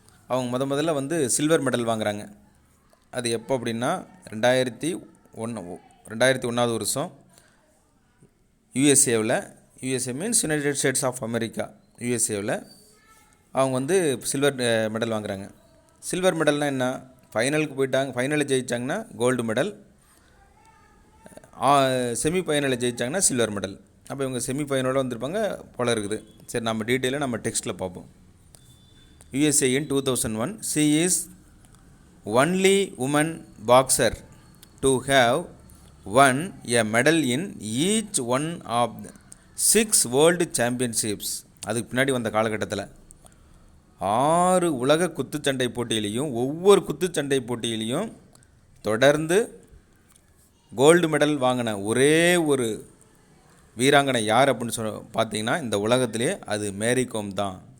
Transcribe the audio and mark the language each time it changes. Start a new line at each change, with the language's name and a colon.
Tamil: அவங்க முதல்ல வந்து சில்வர் மெடல் வாங்குகிறாங்க. அது எப்போ அப்படின்னா 2001 வருஷம் USA means United states of America, USAவில் அவங்க வந்து சில்வர் மெடல் வாங்குகிறாங்க. சில்வர் மெடல்னால் என்ன? ஃபைனலுக்கு போயிட்டாங்க, ஃபைனலில் ஜெயித்தாங்கன்னா கோல்டு மெடல், செமிஃபைனலில் ஜெயித்தாங்கன்னா சில்வர் மெடல். அப்போ இவங்க செமிஃபைனலோடு வந்திருப்பாங்க போல இருக்குது. சரி, நம்ம டீட்டெயிலாக நம்ம டெக்ஸ்ட்டில் பார்ப்போம்.
English: USA in 2001, she is only woman boxer to have won a medal in each one of the 6 world championships.
Tamil: அதுக்கு பின்னாடி வந்த காலகட்டத்தில் 6 உலக குத்துச்சண்டை போட்டியிலையும் ஒவ்வொரு குத்துச்சண்டை போட்டியிலையும் தொடர்ந்து கோல்டு மெடல் வாங்கின ஒரே ஒரு வீராங்கனை யார் அப்படின்னு பார்த்தீங்கன்னா இந்த உலகத்திலே அது மேரி கோம் தான்